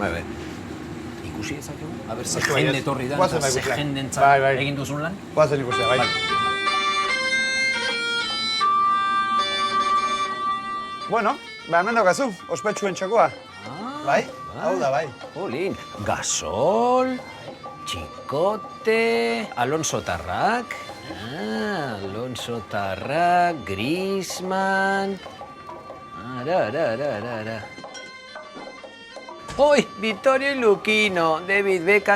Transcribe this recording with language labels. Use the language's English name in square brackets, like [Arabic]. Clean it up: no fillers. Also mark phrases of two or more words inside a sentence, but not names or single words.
[Basque] Bai. Ikusi ezakegu? Aber, ze Asko baietz. jende etorri da, Guazen eta bai ze ikustea. jendentzat Bai. egin duzun lan? Guazen ikustea, bai. Bueno, hemen daukazu, ospetsuen txokoa. Bai, hau da, bai. Jolín, Gasol, Txikote, Alonso Tarrak, Griezmann... Ara. ¡Uy! Vittorio Luquino, David Beckham...